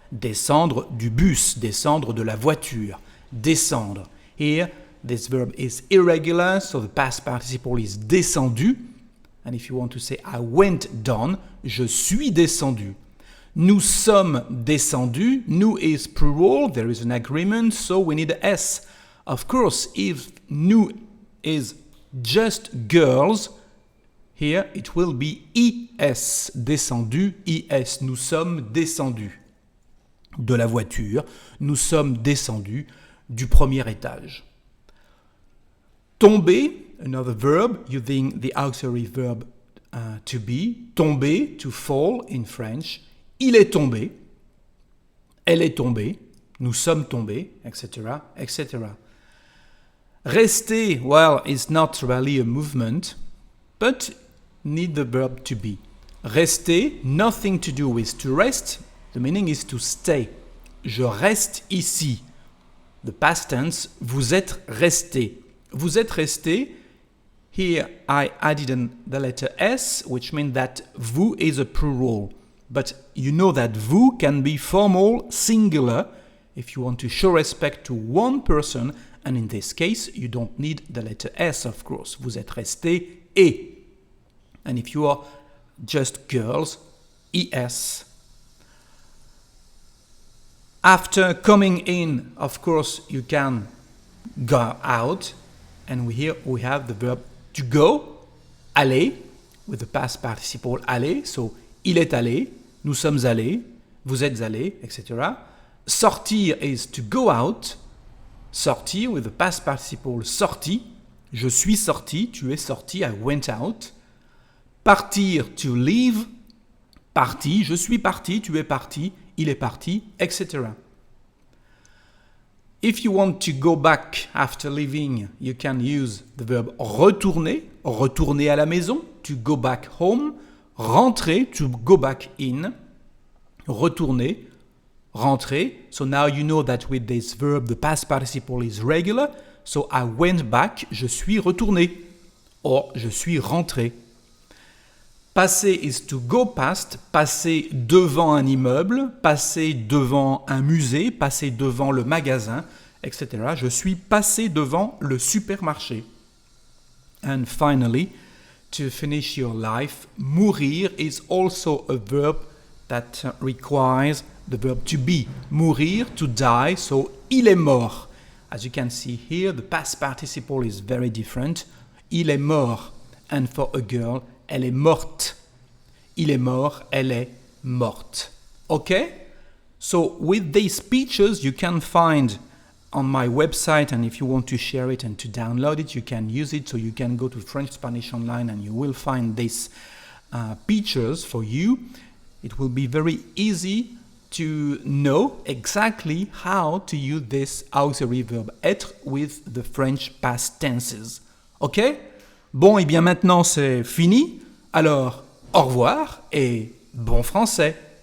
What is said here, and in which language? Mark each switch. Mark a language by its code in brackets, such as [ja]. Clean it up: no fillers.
[fr] Descendre du bus, descendre de la voiture. Descendre. [en] Here, this verb is irregular, so the past participle is descendu. And if you want to say I went down, [fr] je suis descendu. Nous sommes descendus. [en] Nous is plural, there is an agreement, so we need a S. Of course, if nous is just girls, here it will be IS, descendu, IS. [fr] Nous sommes descendus de la voiture. Nous sommes descendus du premier étage. [en] Tomber, another verb, using the auxiliary verb to be. Tomber, to fall in French. [fr] Il est tombé. Elle est tombée. Nous sommes tombés, etc., etc. [en] Rester, well, is not really a movement, but need the verb to be. Rester, nothing to do with to rest. The meaning is to stay. [fr] Je reste ici. [en] The past tense, [fr] vous êtes resté. Vous êtes resté. [en] Here I added the letter S, which means that vous is a plural. But you know that vous can be formal, singular, if you want to show respect to one person. And in this case, you don't need the letter S, of course. [fr] Vous êtes resté et. [en] And if you are just girls, ES. After coming in, of course, you can go out. And here we have the verb to go, aller, with the past participle aller. [fr] So, il est allé, nous sommes allés, vous êtes allés, etc. [en] Sortir is to go out. Sortir with the past participle sorti. [fr] Je suis sorti, tu es sorti, [en] I went out. [fr] Partir, to leave. Parti, je suis parti, tu es parti, il est parti, etc. [en] If you want to go back after leaving, you can use the verb retourner, [fr] retourner à la maison, [en] to go back home. Rentrer, to go back in. Retourner, rentrer. So now you know that with this verb, the past participle is regular. So I went back, [fr] je suis retourné. [en] Or, [fr] je suis rentré. [en] Passer is to go past, [fr] passer devant un immeuble, passer devant un musée, passer devant le magasin, etc. Je suis passé devant le supermarché. [en] And finally, to finish your life, mourir is also a verb that requires the verb to be. Mourir, to die, so [fr] il est mort. [en] As you can see here, the past participle is very different. [fr] Il est mort. [en] And for a girl, [fr] elle est morte. Il est mort, elle est morte. [en] Okay? So with these speeches, you can find on my website, and if you want to share it and to download it, you can use it. So you can go to French Spanish Online and you will find these pictures for you. It will be very easy to know exactly how to use this auxiliary verb être with the French past tenses. Ok? [fr] Bon, et bien maintenant c'est fini. Alors, au revoir et bon français.